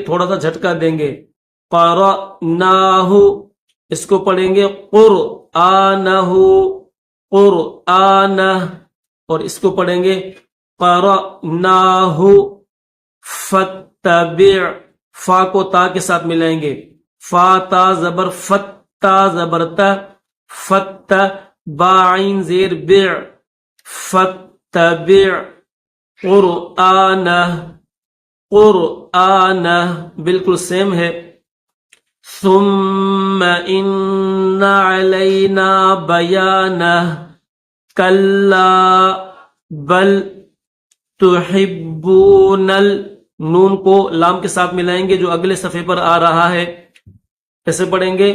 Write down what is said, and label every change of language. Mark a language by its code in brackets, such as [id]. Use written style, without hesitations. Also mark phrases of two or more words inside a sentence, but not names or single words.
[ur] تھوڑا سا جھٹکا دیں گے، قرأناہ، اس کو پڑھیں گے قرآنہ، قرآنہ، اور اس کو پڑھیں گے قرأناہ، فتبع، فا کو تا کے ساتھ ملائیں گے، فا تا زبر فت، تا زبر تا، فت، با عین زیر بع، [ar] فتبع قرآنہ، قرآنہ، [ur] بالکل سیم ہے، [ar] ثم ان علینا بیانہ، کلا بل تحبون، [ur] نون کو لام کے ساتھ ملائیں گے جو اگلے صفحے پر آ رہا ہے، کیسے پڑھیں گے؟